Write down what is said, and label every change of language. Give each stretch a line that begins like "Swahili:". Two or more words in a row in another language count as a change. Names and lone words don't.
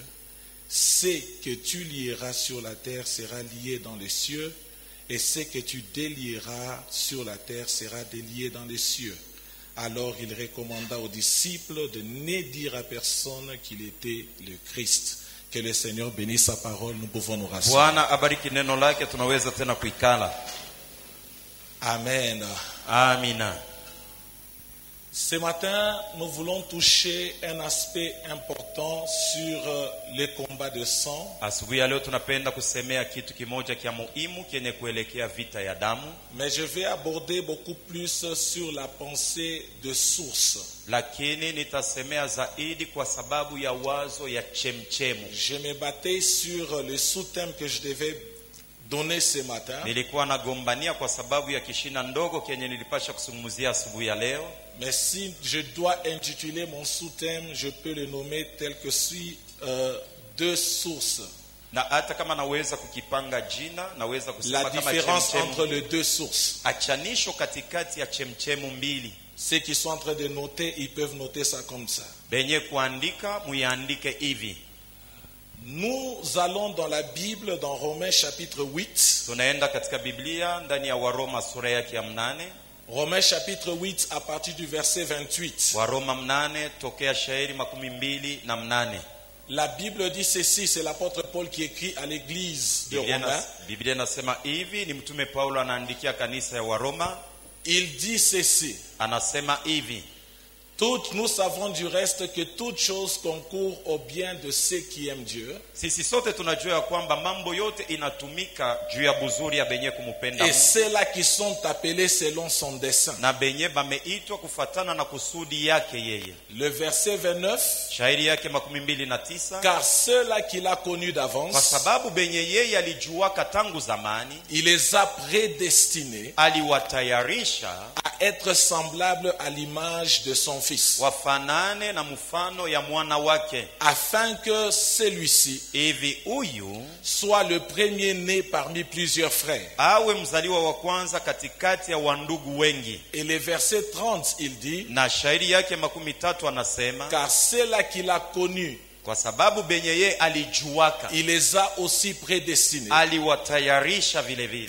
French: Ce que tu lieras sur la terre sera lié dans les cieux, et ce que tu délieras sur la terre sera délié dans les cieux. » Alors il recommanda aux disciples de ne dire à personne qu'il était le Christ. Que le Seigneur bénisse sa parole, nous pouvons nous rasseoir.
Swahili: Bwana abariki neno lake, tunaweza tena kuikala. Amen. Amina.
French: Ce matin, nous voulons toucher un aspect important sur les combats de sang.
Swahili: Asubuhi ya leo tunapenda kusemea kitu kimoja kia muhimu kenye kuelekea vita ya damu.
French: Mais je vais aborder beaucoup plus sur la pensée de source.
Swahili: Lakini nitasemea zaidi kwa sababu ya wazo ya chemchemu.
French: Je me battais sur le sous-thème que je devais donner ce matin.
Swahili: Nilikuwa nagombania kwa sababu ya kishina ndogo kenye nilipasha kusungumzia asubuhi ya leo.
French: Mais si je dois intituler mon sous-thème, je peux le nommer tel que suit, deux sources.
Swahili: Na hata kama naweza kukipanga jina, naweza kusema la kama différence chemchemu.
French: Entre les deux sources.
Swahili: Achanisho katikati ya chemchemu mbili.
French: Ceux qui sont en train de noter, ils peuvent noter ça comme ça.
Swahili: Benye kuandika, muyaandike hivi.
French: Nous allons dans la Bible, dans Romains chapitre 8.
Swahili: Tunaenda katika Biblia ndani ya Waroma sura yake ya 8.
French: Romains chapitre 8 à partir du verset 28.
Swahili: Waroma 8 tokea shairi 28.
French: La Bible dit ceci, c'est l'apôtre Paul qui écrit à l'église de Romains.
Swahili: Biblia nasema hivi, ni mtume Paulo anaandikia kanisa ya Waroma.
French: Il dit ceci.
Swahili: Anasema hivi.
French: Nous savons du reste que toute chose concourt au bien de ceux qui aiment Dieu.
Swahili: Sisi sote tunajua ya kwamba mambo yote inatumika juu ya buzuri ya benye kumupenda Et Mungu.
French: ceux-là qui sont appelés selon son dessein.
Swahili: Na benye bameitwa kufatana na kusudi yake yeye.
French: Le verset 29.
Swahili: Shairi yake 29.
French: Car ceux-là qu'il a connus d'avance.
Swahili: Kwa sababu benye yeye alijuaka tangu zamani.
French: Il les a prédestinés.
Swahili: Aliwatayarisha.
French: À être semblables à l'image de son fils.
Swahili: Wafanane na mfano ya mwana wake.
French: Afin que celui-ci
Swahili: hivi huyu
French: soit le premier-né parmi plusieurs frères.
Swahili: Awe mzaliwa wa kwanza katikati ya wandugu wengi.
French: Et le verset 30 il dit.
Swahili: Na shairi yake 13 anasema.
French: Car ceux-là qu'il a connus.
Swahili: Kwa sababu benye yeye alijuaka.
French: Il les a aussi prédestinés.
Swahili: Aliwatayarisha vile vile.